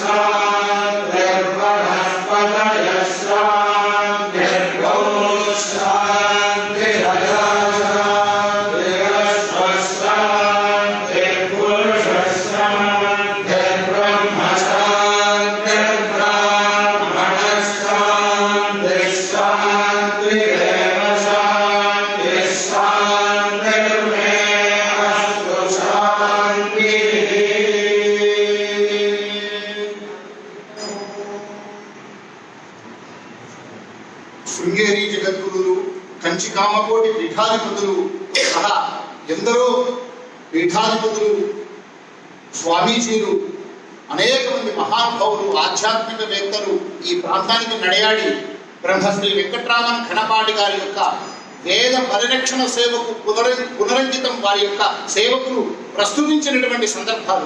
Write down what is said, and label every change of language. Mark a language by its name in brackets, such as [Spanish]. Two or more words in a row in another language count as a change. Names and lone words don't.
[Sanskrit] शान्तिर्वनस्पतयः शान्तिर्गौः शान्तिरजः शान्तिरश्वः शान्तिर्पुरुषः शान्तिर्ब्रह्म शान्तिर्ब्राह्मणः शान्तिः शान्तिरेव शान्तिः शान्तिर्मे अस्तु शान्तिः [Telugu] శృంగేరి జగద్గురులు, కంచి కామకోటి పీఠాధిపతులు సహా ఎందరో పీఠాధిపతులు, స్వామీజీలు, అనేక మంది మహానుభావులు, ఆధ్యాత్మికవేత్తలు ఈ ప్రాంతానికి నడయాడి బ్రహ్మశ్రీ వెంకట్రామన్ ఖనపాటి గారి యొక్క వేద పరిరక్షణ సేవకు పునరంకితం వారి యొక్క సేవకులు ప్రస్తుతించినటువంటి సందర్భాలు.